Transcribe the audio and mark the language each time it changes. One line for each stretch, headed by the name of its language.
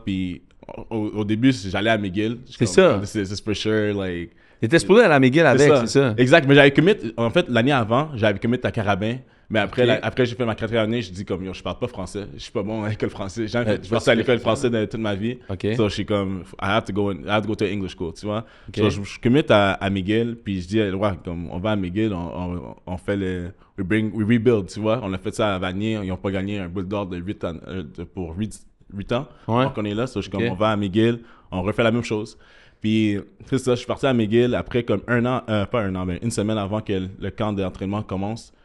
French: Puis au début, j'allais à McGill. C'est ça.
English: This is for sure, like.
French: T'étais supposé aller à McGill avec, c'est ça? Exact, mais j'avais commit, en fait, l'année avant, j'avais commit à Carabin. Mais après, après j'ai fait ma 4e année, je dis comme, yo, je parle pas français. Je suis pas bon à l'école française. Je suis parti à l'école française toute ma vie. Okay. So, je suis comme,
English: I have to go to English school,
French: tu vois. Okay. So, je commit à McGill, puis je dis, ouais, comme, on va à McGill, on fait
English: we rebuild,
French: tu vois. On a fait ça à Vanier, ils ont pas gagné un boule d'or de 8 ans, pour 8 ans. Ouais. Donc, on est là, so, je suis comme, on va à McGill, on refait la même chose. Puis, c'est ça, je suis parti à McGill après comme mais une semaine avant que le camp d'entraînement commence.